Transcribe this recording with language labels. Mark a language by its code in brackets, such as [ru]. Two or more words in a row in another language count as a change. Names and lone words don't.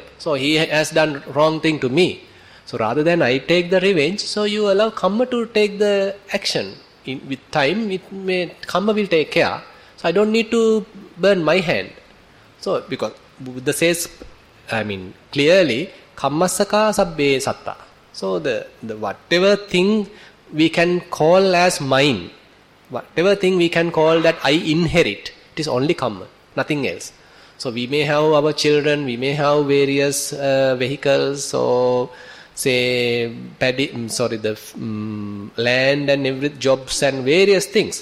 [en] So he has done wrong thing to me. So rather than I take the revenge, so you allow karma to take the action. With time, karma will take care. So I don't need to burn my hand. So because Buddha says, I mean clearly, [pi] kammasaka sabbe satta. [en] So the whatever thing we can call as mine, whatever thing we can call that I inherit, it is only karma, nothing else. So we may have our children, we may have various vehicles, or say land and every jobs and various things.